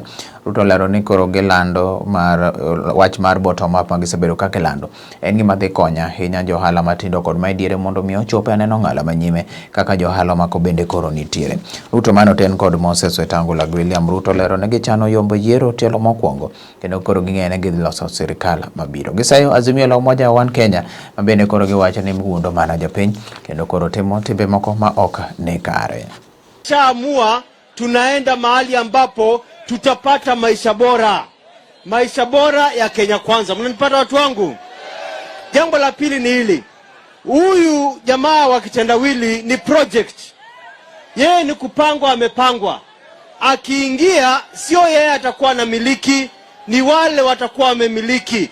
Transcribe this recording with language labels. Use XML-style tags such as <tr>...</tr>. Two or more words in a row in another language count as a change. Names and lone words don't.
<luo>Ruto lero ni koro gilando wach mar</luo> <en>bottom up</en> <luo>ma gisebedo ka gilando en gima dhi konyo ahinya johala matindo kod maidiere mondo mi ochope aneno ng'ala manyime kaka johala mako bende koro nitiere. Ruto manoten kod Moses Wetangula William Ruto lero ni gichano yombo yiero tielo mokwongo kendo koro ging'ene giloso sirkal mabiro. Gisayo Azimio la Umoja One Kenya ma bende koro giwacho ni mgundo mana jopiny kendo koro timo timbe moko ma ok ne kare.</luo> <sw>Chaamua tunaenda mahali ambapo tutapata maisha bora ya Kenya Kwanza. Mnanipata watu wangu? Jambo la pili ni hili. Huyu jamaa wa kitendawili ni project. Yeye ni kupangwa, amepangwa. Akiingia sio yeye atakuwa na miliki, ni wale watakuwa wamemiliki.</sw>